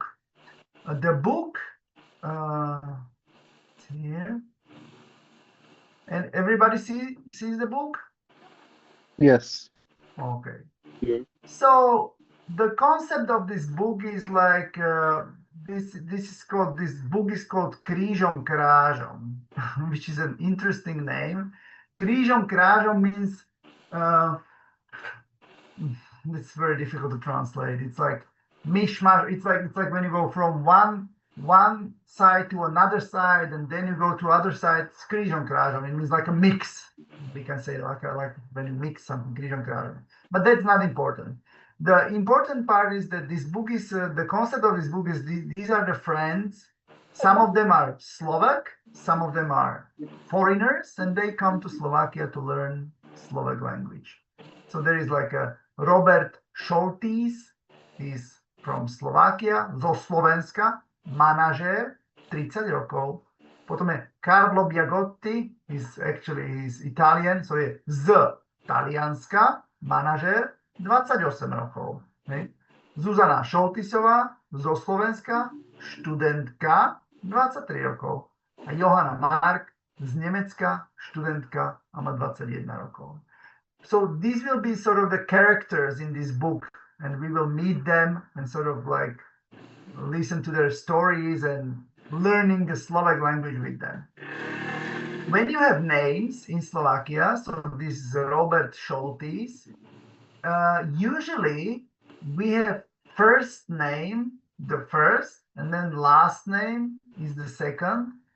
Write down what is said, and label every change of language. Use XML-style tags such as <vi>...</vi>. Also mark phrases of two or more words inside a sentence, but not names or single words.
<en>The book it's here, and everybody sees the book. Yes. Okay. Yeah. So the concept of this book is like this book is called</en> <sk>Krížom krážom,</sk> <en>which is an interesting name.</en> <sk>Krížom krážom</sk> <en>means it's very difficult to translate. It's like mishmash. It's like when you go from one side to another side, and then you go to other side. It's</en> <sk>Krížom krážom.</sk> <en>It means like a mix. We can say like when you mix something,</en> <sk>Krížom krážom.</sk> <en>But that's not important. The important part is that this book is the concept of this book is these are the friends. Some of them are Slovak, some of them are foreigners, and they come to Slovakia to learn Slovak language. So there is like a Robert Šoltís, he's from Slovakia,</en> <sk>zo Slovenska, manažér, 30 rokov. Potom je Carlo Biagotti,</sk> <en>he's Italian, so</en> <sk>je z Talianska, manažér, 28 rokov. Ne? Zuzana Šoltisová zo Slovenska, študentka, 23 rokov. A Johana Mark z Nemecka, študentka a má 21 rokov.</sk> <en>So these will be sort of the characters in this book, and we will meet them and sort of like listen to their stories and learning the Slovak language with them. When you have names in Slovakia, so this is Robert Šoltís, usually we have first name, the first, and then last name is the second.</en>